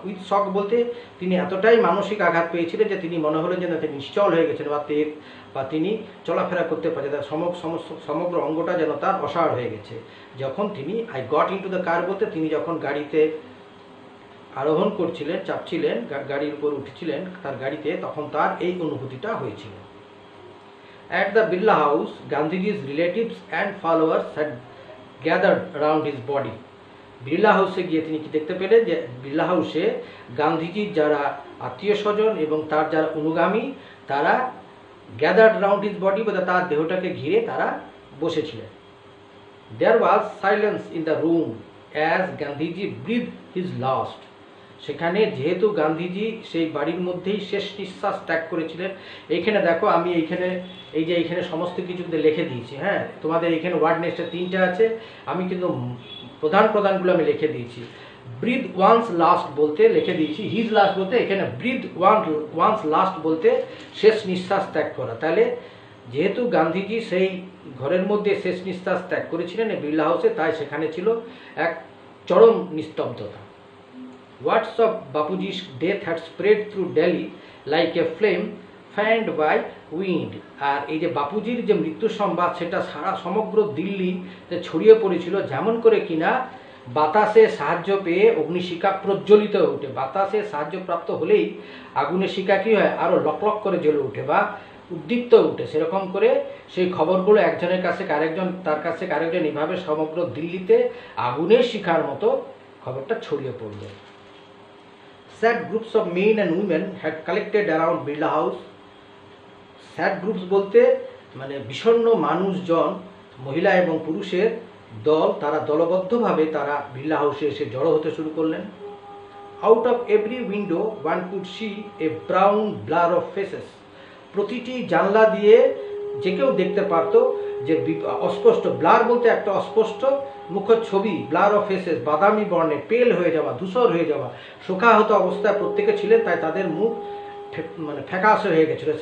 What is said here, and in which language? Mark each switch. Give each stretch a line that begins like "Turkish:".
English: with shock
Bangla: বলতে তিনি এতটাই মানসিক আঘাত পেয়েছিলেন যে তিনি মনে হলেন যেন তিনি নিশ্চল হয়ে গেছেন বা তিনি চলাফেরা করতে পারছেন, তার সমগ্র অঙ্গটা যেন তার অসাড় হয়ে গেছে। যখন তিনি
English: I got into the car
Bangla: বলতে তিনি যখন গাড়িতে আরোহণ করছিলেন, চাপছিলেন, গাড়ির উপর উঠছিলেন তার গাড়িতে, তখন তার এই অনুভূতিটা হয়েছিল।
English: At the Birla House, Gandhiji's relatives and followers had gathered around his body.
Bangla: Birla হাউসে গিয়ে তিনি কি দেখতে পেলেন যে বিড়লা হাউসে গান্ধীজির যারা আত্মীয় স্বজন এবং তার যারা অনুগামী তারা
English: gathered round his body
Bangla: বা তার দেহটাকে ঘিরে তারা বসেছিলেন।
English: There was silence in the room as Gandhiji breathed his last.
Bangla: সেখানে যেহেতু গান্ধীজি সেই বাড়ির মধ্যেই শেষ নিঃশ্বাস ত্যাগ করেছিলেন। এইখানে দেখো আমি এইখানে এই যে এইখানে সমস্ত কিছু লিখে দিয়েছি, হ্যাঁ তোমাদের এখানে ওয়ার্ড নেক্সটে 3টা আছে, আমি কিন্তু প্রধানগুলো আমি লিখে দিয়েছি।
English: breath once last
Bangla: বলতে লিখে দিয়েছি হিজ লাস্ট বলতে, এখানে ব্রিথ ওয়ান্স লাস্ট বলতে শেষ নিঃশ্বাস ত্যাগ করা। তাহলে যেহেতু গান্ধীজি সেই ঘরের মধ্যে শেষ নিঃশ্বাস ত্যাগ করেছিলেন এই বিড়লা হাউসে, তাই সেখানে ছিল এক চরম নিস্তব্ধতা।
English: Words of Bapuji's death had spread through Delhi like a flame fanned by wind.
Bangla: আর এই যে বাপুজির যে মৃত্যু সংবাদ সেটা সারা সমগ্র দিল্লিতে ছড়িয়ে পড়েছিল যেমন করে কিনা বাতাসে সাহায্য পেয়ে অগ্নিশিখা প্রজ্বলিত হয়ে ওঠে। বাতাসে সাহায্যপ্রাপ্ত হলেই আগুনের শিখা কী হয়, আরও লকলক করে জ্বলে ওঠে বা উদ্দীপ্ত উঠে। সেরকম করে সেই খবরগুলো একজনের কাছে আরেকজন, তার কাছে আরেকজন, এভাবে সমগ্র দিল্লিতে আগুনের শিখার মতো খবরটা ছড়িয়ে পড়ল।
English: Sad groups of men and women had collected around Birla House. Sad groups
Bangla: বলতে মানে বিষণ্ণ মানুষজন, মহিলা এবং পুরুষের দল, তারা দলবদ্ধভাবে তারা বিড়লা হাউসে এসে জড়ো হতে শুরু করলেন।
English: Out of every window one could see a brown blur of faces.
Bangla: প্রতিটি জানলা দিয়ে যে কেউ দেখতে পারতো যে অস্পষ্ট, ব্লার বলতে একটা অস্পষ্ট মুখ ছবি,
English: blur of faces,
Bangla: বাদামি বর্ণে, পেল হয়ে যাওয়া, ধূসর হয়ে যাওয়া, শোকাহত অবস্থায় প্রত্যেকে ছিলেন, তাই তাদের মুখ মানে ফ্যাকাশে হয়ে গেছিলো।